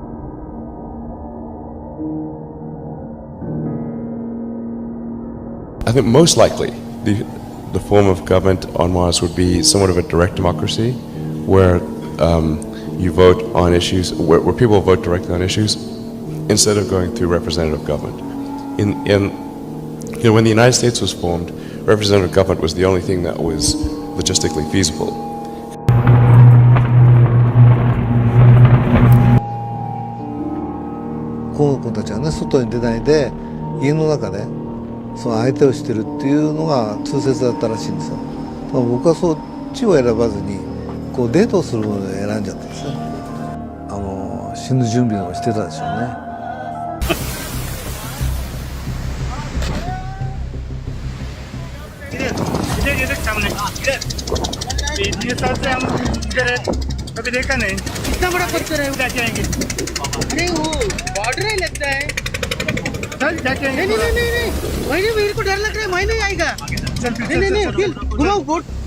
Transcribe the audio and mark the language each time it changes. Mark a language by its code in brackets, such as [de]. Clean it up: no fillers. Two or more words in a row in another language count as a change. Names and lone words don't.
[en] I think most likely the form of government on Mars would be somewhat of a direct democracy, where you vote on issues, where people vote directly on issues, instead of going through representative government. When the United States was formed, representative government was the only thing that was logistically feasible. [ja] この子たちはね、外に出ないで家の中でその相手をしてるっていうのが通説だったらしいんですよ。僕はそっちを選ばずにこうデートをするものを選んじゃったんですね。死ぬ準備をしてたでしょうね。 [hi] कभी देखा नहीं कितना बड़ा पत्थर है उठा के आएंगे नहीं वो बॉर्डर ही लगता है चल जाके नहीं नहीं नहीं नहीं वही मेरे को डर लग रहा है वही नहीं आएगा नहीं नहीं फिर घुमाओ बोट